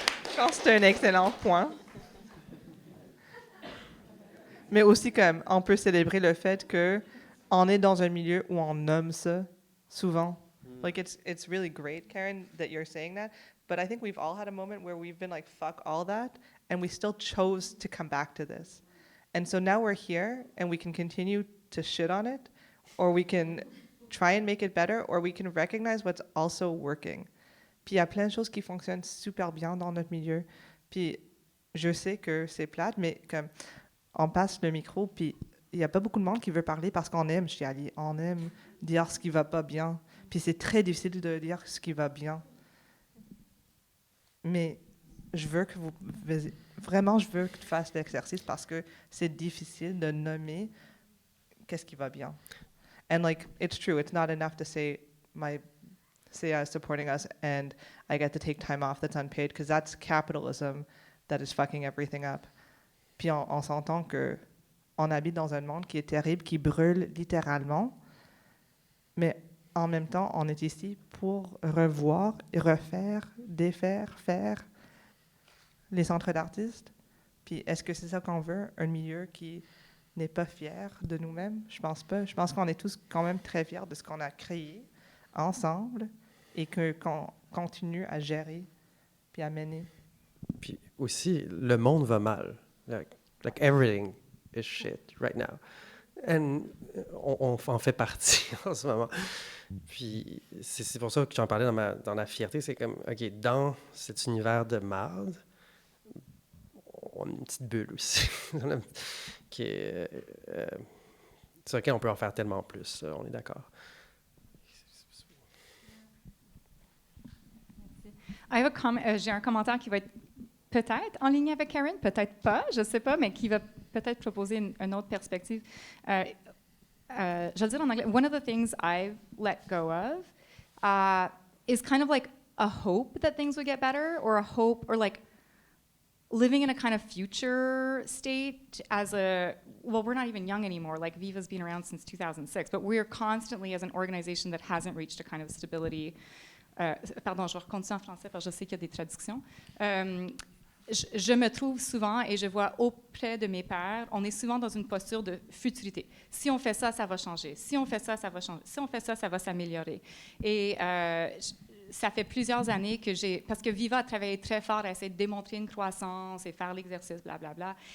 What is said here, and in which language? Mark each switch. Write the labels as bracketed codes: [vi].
[fr] Je pense que c'est un excellent point. Mais aussi, comme, on peut célébrer le fait qu'on est dans un milieu où on nomme ça souvent. [en] Like, it's really great, Karen, that you're saying that, but I think we've all had a moment where we've been like, fuck all that, and we still chose to come back to this. And so now we're here, and we can continue to shit on it, or we can try and make it better, or we can recognize what's also working. [fr] Puis il y a plein de choses qui fonctionnent super bien dans notre milieu. Puis je sais que c'est plate, mais comme on passe le micro, puis il n'y a pas beaucoup de monde qui veut parler parce qu'on aime chialer, on aime dire ce qui va pas bien. Puis c'est très difficile de dire ce qui va bien. Mais je veux que vraiment, je veux que tu fasses l'exercice parce que c'est difficile de nommer qu'est-ce qui va bien. [en] And like, it's true, it's not enough to say my CA is supporting us and I get to take time off that's unpaid, because that's capitalism that is fucking everything up. [fr] Puis on s'entend que on habite dans un monde qui est terrible, qui brûle littéralement, mais en même temps, on est ici pour revoir, refaire, défaire, faire les centres d'artistes. Puis est-ce que c'est ça qu'on veut, un milieu qui n'est pas fier de nous-mêmes? Je pense pas. Je pense qu'on est tous quand même très fiers de ce qu'on a créé ensemble et qu'on continue à gérer puis à mener. Puis aussi, le monde va mal. [en] Like everything is shit right now. [fr] And on en fait partie en ce moment. Puis c'est pour ça que j'en parlais dans la fierté. C'est comme, OK, dans cet univers de marde, on a une petite bulle aussi. qui est, sur laquelle on peut en faire tellement plus. On est d'accord. J'ai un commentaire qui va être peut-être en ligne avec Karen, peut-être pas, je ne sais pas, mais qui va peut-être proposer une autre perspective. Je vais le dire en anglais. [en] One of the things I've let go of is kind of like a hope that things would get better, or a hope, or like living in a kind of future state as well, we're not even young anymore. Like Viva's been around since 2006, but we're constantly, as an organization that hasn't reached a kind of stability. [fr] Pardon, je vais continuer en français parce que je sais qu'il y a des traductions. Je me trouve souvent, et je vois auprès de mes pairs, on est souvent dans une posture de futurité. Si on fait ça, ça va changer. Si on fait ça, ça va changer. Si on fait ça, ça va s'améliorer. Et ça fait plusieurs années que parce que Viva a travaillé très fort à essayer de démontrer une croissance et faire l'exercice, blablabla.